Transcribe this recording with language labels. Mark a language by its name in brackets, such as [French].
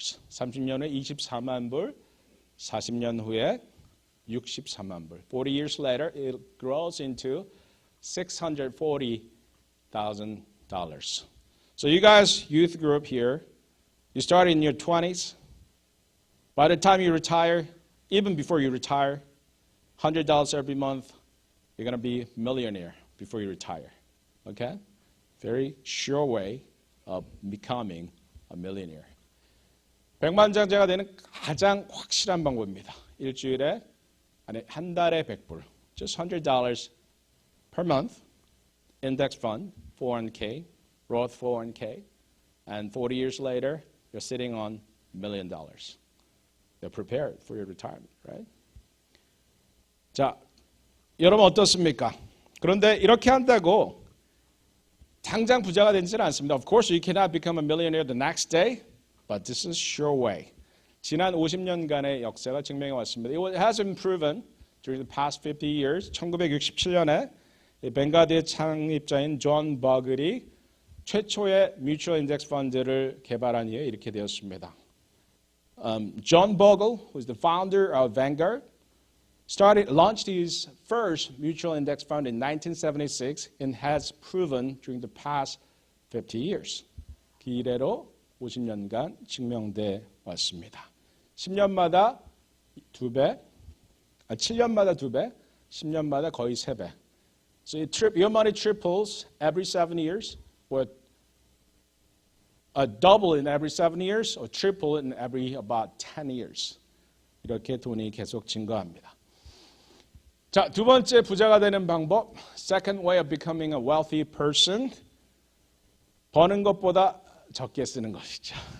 [Korean] 30년 후에 24만 불, 40년 후에 63만 불. [English] 40 years later, it grows into $640,000. So you guys, youth group here, you start in your 20s. By the time you retire, even before you retire, $100 every month, you're going to be a millionaire before you retire. Okay? Very sure way of becoming a millionaire. [Korean] 백만장자가 되는 가장 확실한 방법입니다. 일주일에 아니 한 달에 100불. [English] Just $100 per month. Index fund, 401k, Roth 401k, and 40 years later, you're sitting on $1 million. You're prepared for your retirement, right? [Korean] 자, 여러분 어떻습니까? 그런데 이렇게 한다고 당장 부자가 되지는 않습니다. [English] Of course, you cannot become a millionaire the next day, but this is sure way. [Korean] 지난 50년간의 역사가 증명해 왔습니다. [English] It has been proven during the past 50 years. [Korean] 1967년에 뱅가드의 창립자인 존 버글이 최초의 뮤추얼 인덱스 펀드를 개발한 이후에 이렇게 되었습니다. [English] John Bogle, who is the founder of Vanguard, launched his first mutual index fund in 1976 and has proven during the past 50 years. [Korean] 그 이래로 50년간 증명돼 왔습니다. 10년마다 2배, 7년마다 2배, 10년마다 거의 3배. [English] So your money triples every 7 years, or double in every 7 years, or triple in every about 10 years. [Korean] 이렇게 돈이 계속 증가합니다. 자, 두 번째 부자가 되는 방법, [English] second way of becoming a wealthy person, [Korean] 버는 것보다 적게 쓰는 것이죠.